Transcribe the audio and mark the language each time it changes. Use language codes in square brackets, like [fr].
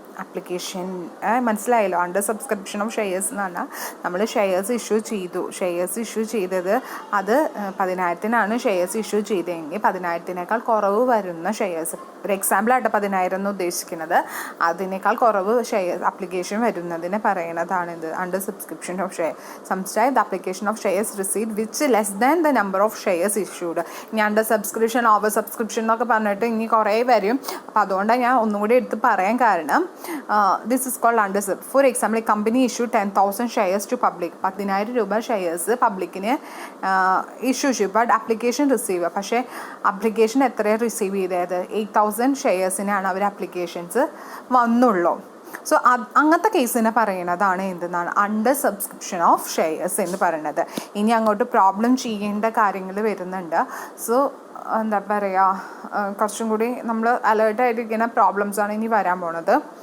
[ml] Application മനസ്സിലായല്ലോ. Under subscription of shares എന്ന് പറഞ്ഞാൽ നമ്മൾ ഷെയർസ് ഇഷ്യൂ ചെയ്തു, ഷെയർസ് ഇഷ്യൂ ചെയ്തത് അത് 10,000 ഷെയർസ് ഇഷ്യൂ ചെയ്തെങ്കിൽ 10,000-നേക്കാൾ കുറവ് വരുന്ന ഷെയർസ്, ഒരു എക്സാമ്പിളായിട്ട് 10,000 എന്ന് ഉദ്ദേശിക്കുന്നത്, അതിനേക്കാൾ കുറവ് ഷെയർസ് അപ്ലിക്കേഷൻ വരുന്നതിന് പറയുന്നതാണ് ഇത് under subscription of share. [en] Sometime the application of shares received which less than the number of shares issued. [ml] ഇനി അണ്ടർ സബ്സ്ക്രിപ്ഷൻ, ഓവർ സബ്സ്ക്രിപ്ഷൻ എന്നൊക്കെ പറഞ്ഞിട്ട് ഇനി കുറേ വരും. അപ്പോൾ അതുകൊണ്ടാണ് ഞാൻ ഒന്നും കൂടി എടുത്ത് പറയാൻ കാരണം. [en] This is called under sub. For example, a company issued 10,000 shares to public. [ml] 10,000 രൂപ ഷെയർസ് പബ്ലിക്കിന് ഇഷ്യൂ ചെയ്യും. ബട്ട് അപ്ലിക്കേഷൻ റിസീവ്, പക്ഷേ അപ്ലിക്കേഷൻ എത്രയാണ് റിസീവ് ചെയ്തത്? 8,000 ഷെയർസിനാണ് അവർ അപ്ലിക്കേഷൻസ് വന്നുള്ളൂ. സോ അങ്ങനത്തെ കേസിനെ പറയുന്നതാണ് എന്തെന്നാണ് അണ്ടർ സബ്സ്ക്രിപ്ഷൻ ഓഫ് ഷെയർസ് എന്ന് പറയുന്നത്. ഇനി അങ്ങോട്ട് പ്രോബ്ലം ചെയ്യേണ്ട കാര്യങ്ങൾ വരുന്നുണ്ട്. സോ എന്താ പറയുക, കുറച്ചും കൂടി നമ്മൾ അലേർട്ടായിട്ടിരിക്കുന്ന പ്രോബ്ലംസാണ് ഇനി വരാൻ പോണത്.